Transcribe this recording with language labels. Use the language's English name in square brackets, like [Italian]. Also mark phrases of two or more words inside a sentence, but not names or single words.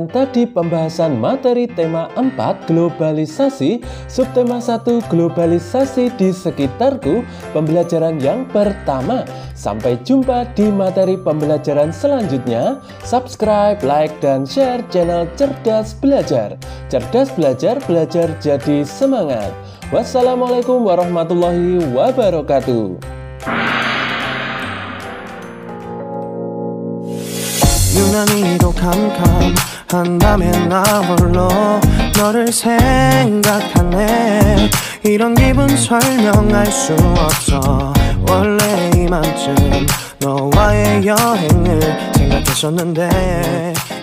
[Indonesian] tadi pembahasan materi tema 4 globalisasi, subtema 1 globalisasi di sekitarku, pembelajaran yang pertama. Sampai jumpa di materi pembelajaran selanjutnya. [English] Subscribe, like, [Indonesian] dan share channel Cerdas Belajar. Cerdas belajar, belajar jadi semangat. [Arabic] والسلام عليكم ورحمة الله وبركاته. [Korean] 유난히도 캄캄한다면 나 홀로 너를 생각하네. 이런 기분 설명할 수 없어. 원래 이맘쯤 너와의 여행을 생각했었는데